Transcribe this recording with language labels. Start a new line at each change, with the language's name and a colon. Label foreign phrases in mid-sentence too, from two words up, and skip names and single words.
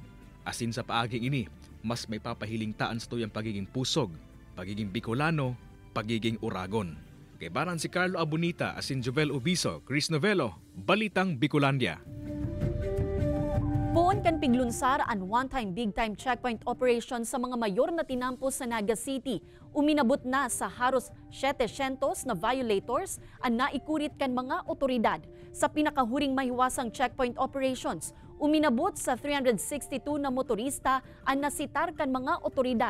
Bikol: Asin sa paaging ini, mas may papahiling taan sa tuyang pagiging pusog, pagiging Bicolano, pagiging Uragon. Kay baran si Carlo Abunita asin Jovel Ubiso, Chris Novelo, Balitang Bicolandia. Buon kan piglunsar an
English: one-time big-time checkpoint operation
Bikol: sa mga mayor na tinampo sa Naga City. Uminabot na sa haros 700 na violators ang naikurit kan mga otoridad. Sa pinakahuring mahiwasang
English: checkpoint operations,
Bikol: uminabot sa 362 na motorista ang nasitar kan mga otoridad.